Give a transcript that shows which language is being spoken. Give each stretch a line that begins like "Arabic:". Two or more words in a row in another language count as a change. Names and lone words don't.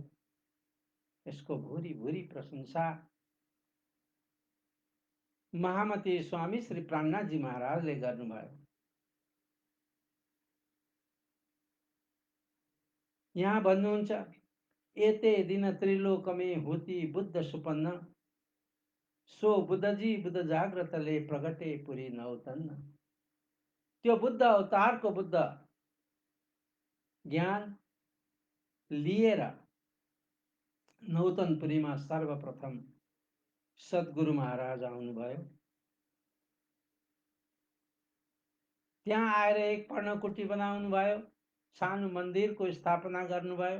Nepali: यसको भूरि भूरि प्रशंसा महामती स्वामी श्री प्राणनाथजी महाराजले गर्नुभयो। यहाँ भन्नुहुन्छ,
Hindi: एते दिन त्रिलोकमे हुति बुद्ध सुपन्न, सो बुद्धजी बुद्ध जाग्रतले प्रगटे पुरी नौतन्न।
Nepali: त्यो बुद्ध अवतारको बुद्ध ज्ञान लिएर नौतनपुरीमा सर्वप्रथम सद्गुरु महाराज आउनुभयो। त्यहाँ आएर एक पर्णकुटी बनाउनु भयो, सानो मन्दिरको स्थापना गर्नुभयो।